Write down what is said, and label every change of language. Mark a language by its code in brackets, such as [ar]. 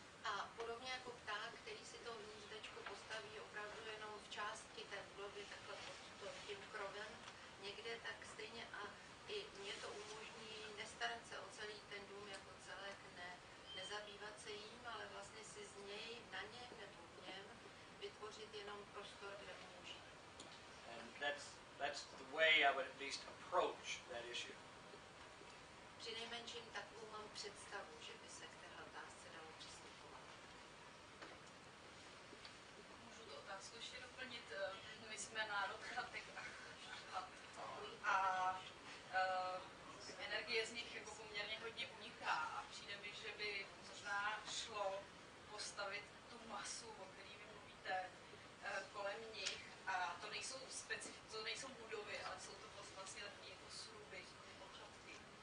[cs] A podobně jako pták, který si to hnízdečko postaví opravdu jenom v části té budovy, takhle pod tím krovem někde, tak stejně a i mě to umožní nestarat se o celý ten dům jako celek, nezabývat se jím, ale vlastně si z něj, na něm nebo v něm vytvořit jenom prostor, kde můžu žít. [en] And that's the way I would at least approach that issue. [cs] Přinejmenším takovou mám představu, že by se k téhle otázce dalo přistupovat. Můžu tu otázku ještě doplnit? My jsme národ chatek a energie z nich jako poměrně hodně uniká a přijde mi, že by možná šlo postavit tu masu, o který vy mluvíte, kolem nich a to nejsou budovy, ale jsou to vlastně takové jako sruby, chatky.